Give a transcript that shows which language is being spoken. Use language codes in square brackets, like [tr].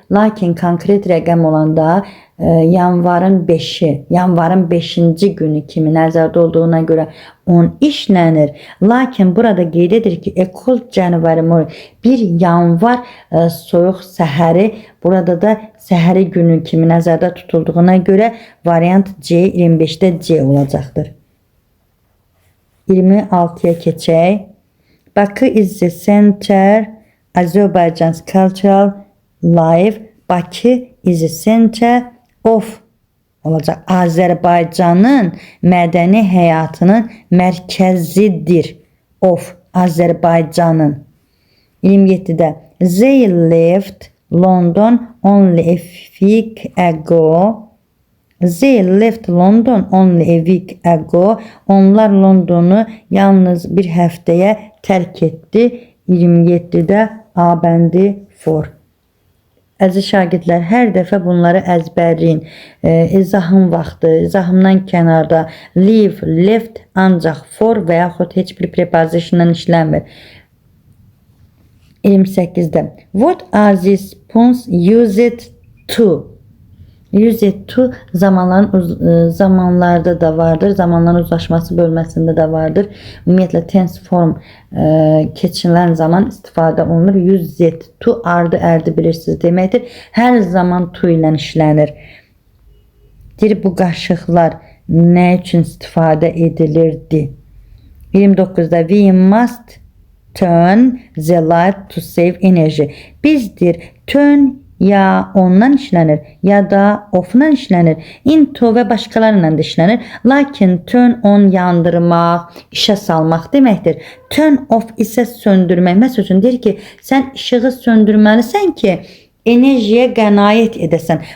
[az] Lakin konkret rəqəm olanda yanvarın 5-i, yanvarın 5-ci günü kimi nəzərdə olduğuna görə 10 işlənir. Lakin burada qeyd edir ki, [en] a cold January morning, [az] bir yanvar soyuq səhəri, burada da səhəri günü kimi nəzərdə tutulduğuna görə variant C 25-də C olacaqdır. 26-ya keçək. [en] Bakı is the center Azerbaijan's cultural life. Bakı is the center of [az] olacaq. Azərbaycanın mədəni həyatının mərkəzidir. Of, Azərbaycanın. 27-də [en] They left London only a week ago. They left London only a week ago. [az] Onlar Londonu yalnız bir həftəyə tərk etdi. 27-də A bəndi for. Əziz şagirdlər, hər dəfə bunları əzbərləyin. İzahım vaxtı, izahımdan kənarda leave, left ancaq for və yaxud heç bir prepositionla işlənmir. [en] 28-də What are these spoons used to? [az] Used to zamanlarda da vardır. Zamanların uzlaşması bölməsində də vardır. Ümumiyyətlə tense form keçirilən zaman istifadə olunur. Used to ardı ərdi bilirsiniz deməkdir. Hər zaman to ilə işlənir. Deyir, bu qaşıqlar nə üçün istifadə edilirdi? 29-da [en] we must turn the light to save energy. [az] Bizdir turn ya ondan işlənir ya da off'dan işlənir. Into və başqalarıyla da işlənir. Lakin turn on yandırmaq, işə salmaq deməkdir. Turn off isə söndürmək. Məsəl üçün deyir ki, sən işığı söndürməlisən ki, enerjiyə qənaət edəsən.